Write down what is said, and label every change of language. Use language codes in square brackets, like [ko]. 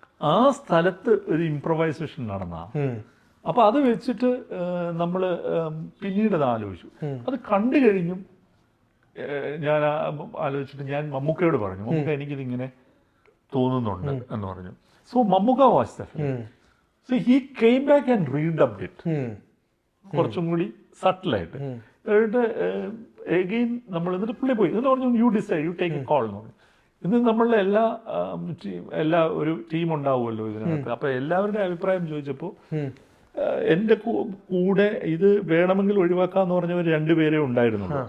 [ml] ആ സ്ഥലത്ത് ഒരു ഇംപ്രവൈസേഷൻ നടന്ന, അപ്പൊ അത് വെച്ചിട്ട് നമ്മള് പിന്നീട് അത് ആലോചിച്ചു. അത് കണ്ടു കഴിഞ്ഞും ഞാൻ ആലോചിച്ചിട്ട് ഞാൻ മമ്മൂക്കയോട് പറഞ്ഞു, മമ്മൂക്ക എനിക്കിതിങ്ങനെ തോന്നുന്നുണ്ട് എന്ന് പറഞ്ഞു. [en] So Mammuka watched the film. So he came back and redubbed it. [ml] കുറച്ചും കൂടി സട്ടിലായിട്ട്. എന്നിട്ട് എഗെയിൻ നമ്മൾ എന്നിട്ട് പുള്ളി പോയി എന്നിട്ട് പറഞ്ഞു, [en] you decide, you take a call [ml] എന്ന് പറഞ്ഞു. ഇന്ന് നമ്മളുടെ എല്ലാ ഒരു ടീം ഉണ്ടാവുമല്ലോ ഇതിനകത്ത്. അപ്പൊ എല്ലാവരുടെ അഭിപ്രായം ചോദിച്ചപ്പോൾ എന്റെ കൂടെ ഇത് വേണമെങ്കിൽ ഒഴിവാക്കാന്ന് പറഞ്ഞവർ രണ്ടുപേരേ ഉണ്ടായിരുന്നുള്ളൂ.